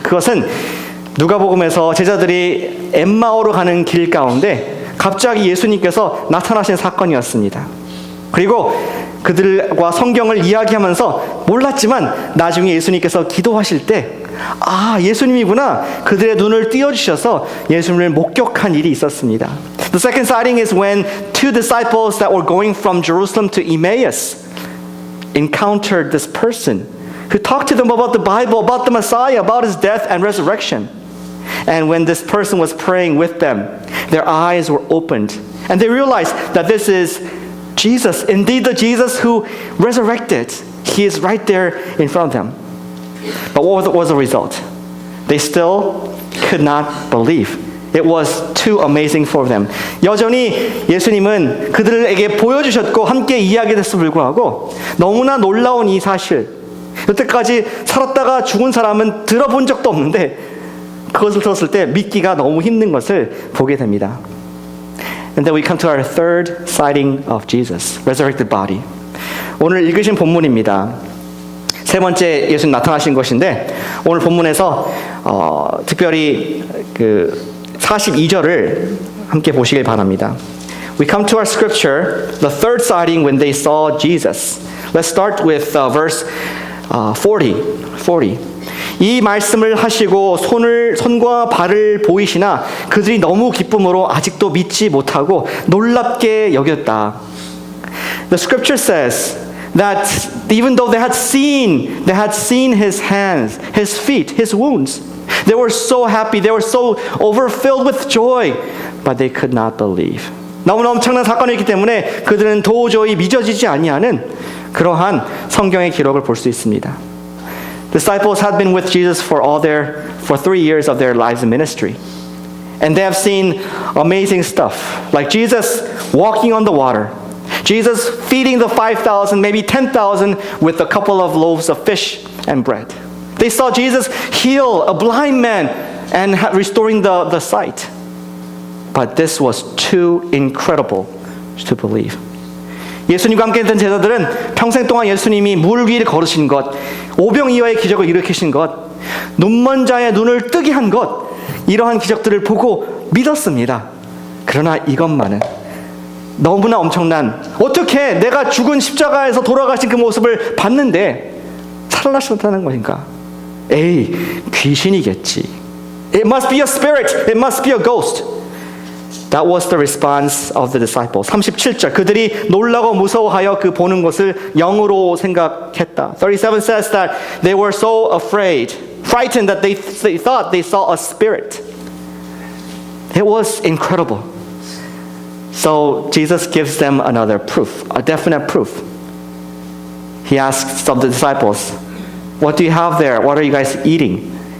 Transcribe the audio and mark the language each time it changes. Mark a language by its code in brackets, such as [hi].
[ko] 그것은 누가복음에서 제자들이 엠마오로 가는 길 가운데 갑자기 예수님께서 나타나신 사건이었습니다. 그리고 그들과 성경을 이야기하면서 몰랐지만 나중에 예수님께서 기도하실 때 예수님이구나. 그들의 눈을 띄워주셔서 예수님을 목격한 일이 있었습니다. [en] The second sighting is when two disciples that were going from Jerusalem to Emmaus encountered this person who talked to them about the Bible, about the Messiah, about his death and resurrection. And when this person was praying with them, their eyes were opened and they realized that this is Jesus, indeed the Jesus who resurrected. He is right there in front of them. But what was the result? They still could not believe. It was too amazing for them. [ko] 여전히 예수님은 그들에게 보여주셨고 함께 이야기했음에도 불구하고 너무나 놀라운 이 사실, 여태까지 살았다가 죽은 사람은 들어본 적도 없는데 그것을 들었을 때 믿기가 너무 힘든 것을 보게 됩니다. [en] And then we come to our third sighting of Jesus, resurrected body. [ko] 오늘 읽으신 본문입니다. 세 번째 예수님 나타나신 것인데 오늘 본문에서 특별히 그 42절을 함께 보시길 바랍니다. [en] We come to our scripture, the third sighting when they saw Jesus. Let's start with verse 40. [ko] 이 말씀을 하시고 손과 발을 보이시나 그들이 너무 기쁨으로 아직도 믿지 못하고 놀랍게 여겼다. [en] The scripture says that even though they had seen his hands, his feet, his wounds, they were so happy, they were so overfilled with joy, but they could not believe. [ko] 너무나 엄청난 사건이기 때문에 그들은 도저히 믿어지지 아니하는 그러한 성경의 기록을 볼 수 있습니다. [en] Disciples had been with Jesus for 3 years of their lives in ministry. And they have seen amazing stuff, like Jesus walking on the water, Jesus feeding the 5,000, maybe 10,000 with a couple of loaves of fish and bread. They saw Jesus heal a blind man and restoring the sight. But this was too incredible to believe. [ko] 예수님과 함께 했던 제자들은 평생 동안 예수님이 물 위를 걸으신 것, 오병이어의 기적을 일으키신 것, 눈먼 자의 눈을 뜨게 한 것, 이러한 기적들을 보고 믿었습니다. 그러나 이것만은 너무나 엄청난, 어떻게 내가 죽은 십자가에서 돌아가신 그 모습을 봤는데 살아나셨다는 것인가? 에이, 귀신이겠지. [en] It must be a spirit. It must be a ghost. That was the response of the disciples. [ko] 37절, 그들이 놀라고 무서워하여 그 보는 것을 영으로 생각했다. [en] 37 says that they were so frightened that they thought they saw a spirit. It was incredible. So Jesus gives them another proof, a definite proof. He asks some of the disciples, what do you have there? What are you guys eating?